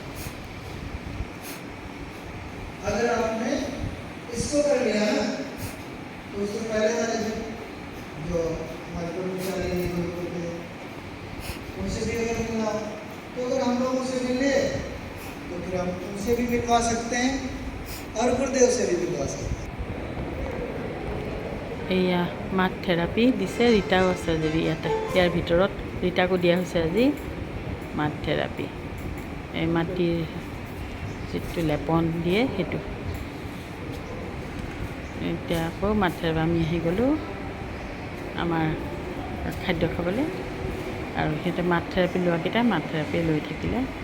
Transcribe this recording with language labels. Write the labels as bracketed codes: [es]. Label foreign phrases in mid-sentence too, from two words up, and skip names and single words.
[hi] अगर आपने इसको कर लिया ना, तो उससे पहले वाले जो हमारे कर्मचारी होते उनसे भी अगर मिलना हो, तो अगर हम लोग उनसे मिले तो फिर हम उनसे भी मिलवा सकते हैं और गुरुदेव से भी मिलवा सकते हैं। [as] এয়া [en] mud therapy [as] দিছে, ৰীতাও আছে যদি ইয়াতে, ইয়াৰ ভিতৰত ৰীতাকো দিয়া হৈছে আজি [en] mud therapy. [as] এই মাটিৰ যিটো লেপন দিয়ে সেইটো। এতিয়া আকৌ [en] mud therapy [as] আমি আহি গ'লোঁ আমাৰ খাদ্য খাবলৈ, আৰু সিহঁতে [en] mud therapy [as] লোৱাকেইটা [en] mud therapy [as] লৈ থাকিলে।